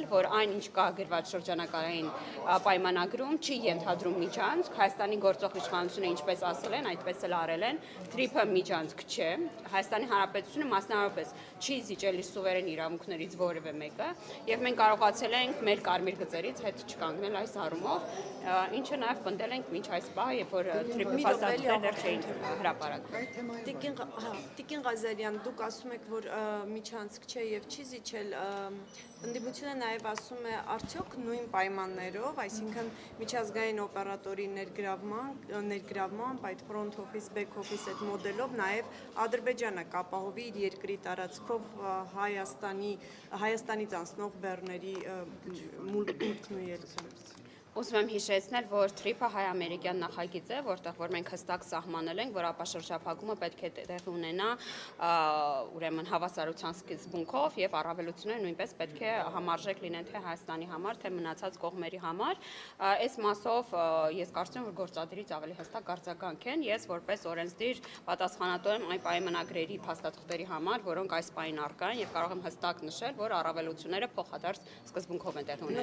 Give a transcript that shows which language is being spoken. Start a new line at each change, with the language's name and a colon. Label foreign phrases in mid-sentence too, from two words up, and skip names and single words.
Armenian: որ այն ինչ կա գրված շրջանակային պայմանագրում չի ենթադրում միջանցք, Հայաստանի գործող իշխանությունը ինչպես ասել են, այդպես էլ արել են, թրիփը միջանցք չէ, Հայաստանի Հանրապետությունը մասնավորապես չի զիջել իր սուվերեն իրավունքներից որևէ մեկը, եւ մենք կարողացել ենք մեր կարմիր գծերից հետ չկանգնել այս առումով, ինչը նաև պնդել ենք մինչ այս պահը, երբ որ թրիփի փաստաթղթերը դեռ չէին հրապարակվել։ Տիկին Ղազարյան, դուք ասում եք, որ միջանցք չէ եւ չի զիջել, ընդդիմությունը նաև ասում է արդյոք նույն պայմաններով, այսինքն միջազգային օպերատորի ներգրավմամբ, այդ
English: front office, back office
Armenian: այդ մոդելով նաև Ադրբեջանը կապահովի իր երկրի տարածքով Հայաստանից անցնող բեռների մուտքն ու ելքը։ Ուզում եմ հիշեցնել, որ թրիփը հայ-ամերիկյան նախագիծ է, որտեղ որ մենք հստակ սահմանել ենք, որ ապաշրջափակումը պետք է տեղի ունենա ուրեմն հավասարության սկզբունքով եւ առավելությունները նույնպես պետք է համարժեք լինեն թե Հայաստանի համար, թե մնացած կողմերի համար։ Այս մասով ես կարծում եմ, որ գործադիրից ավելի հստակ արձագանք են, ես որպես օրենսդիր պատասխանատու եմ այն պայմանագրերի փաստաթղթերի համար, որոնք այս պահին առկա են եւ կարող եմ հստակ նշել, որ առավելությունները փոխադարձ սկզբունքով են տեղի ունենալու։